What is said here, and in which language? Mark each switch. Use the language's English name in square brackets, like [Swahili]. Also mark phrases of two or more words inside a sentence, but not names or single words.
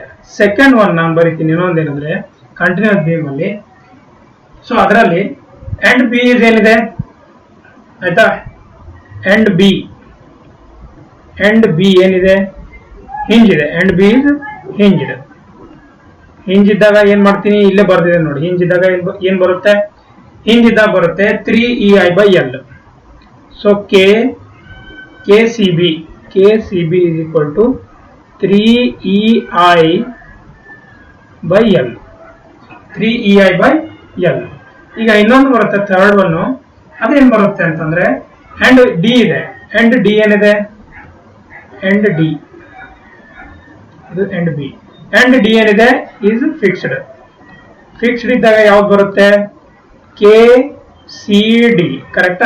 [English] second one [Kannada] ನಾನು ಬರೀತೀನಿ, ಇನ್ನೊಂದೇನಂದ್ರೆ [English] continuous beam [Kannada] ಅಲ್ಲಿ, ಸೊ ಅದರಲ್ಲಿ [English] end B is [Kannada] ಏನಿದೆ, ಆಯ್ತಾ, [English] end B [Kannada] ಏನಿದೆ, ಹಿಂಜ್ ಇದೆ. [English] end B is hinged. [Kannada] ಹಿಂಜ್ ಇದ್ದಾಗ ಏನ್ ಮಾಡ್ತೀನಿ, ಇಲ್ಲೇ ಬರ್ದಿದೆ ನೋಡಿ. ಹಿಂಜ್ ಇದ್ದಾಗ ಏನ್ ಬರುತ್ತೆ, ಹಿಂಜ್ ಇದ್ದಾಗ ಬರುತ್ತೆ 3ei/L. [English] so K C B is equal to 3ei/L. [Kannada] 3ei/L. ಈಗ ಇನ್ನೊಂದು ಬರುತ್ತೆ, [English] third one. [Kannada] ಅದೇನ್ ಬರುತ್ತೆ ಅಂತಂದ್ರೆ, [English] end D [Kannada] ಇದೆ. [English] end D [Kannada] ಏನಿದೆ, [English] end D, [Kannada] ಇದು [English] end B. end D [Kannada] ಏನಿದೆ [English] is fixed. [Kannada] ಫಿಕ್ಸ್ಡ್ ಇದ್ದಾಗ ಯಾವ್ದು ಬರುತ್ತೆ, ಕೆ ಸಿ ಡಿ. ಕರೆಕ್ಟಾ?